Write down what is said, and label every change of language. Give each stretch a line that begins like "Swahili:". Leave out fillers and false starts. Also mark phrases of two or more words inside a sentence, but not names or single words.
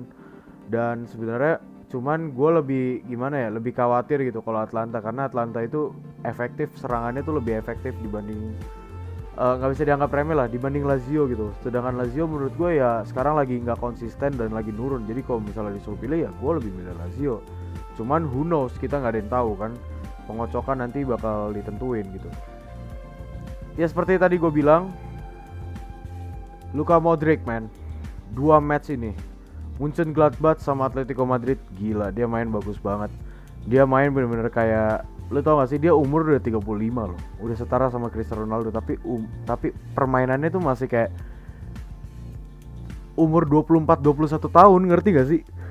Indonesian: Dan sebenarnya cuman gue lebih gimana ya, lebih khawatir gitu kalau Atlanta, karena Atlanta itu efektif, serangannya tuh lebih efektif dibanding nggak bisa dianggap remeh lah dibanding Lazio gitu. Sedangkan Lazio menurut gue ya sekarang lagi nggak konsisten dan lagi nurun. Jadi kalau misalnya disuruh pilih ya gue lebih milih Lazio. Cuman
English: who knows,
Indonesian: kita nggak ada yang tahu kan, pengocokan nanti bakal ditentuin gitu. Ya seperti tadi gue bilang, Luka Modric man, 2 match ini Mönchengladbach sama Atletico Madrid, gila dia main bagus banget. Dia main bener-bener kayak, lu tau gak sih, dia umur udah 35 loh, udah setara sama Cristiano Ronaldo, tapi permainannya tuh masih kayak umur 24-21 tahun, ngerti gak sih?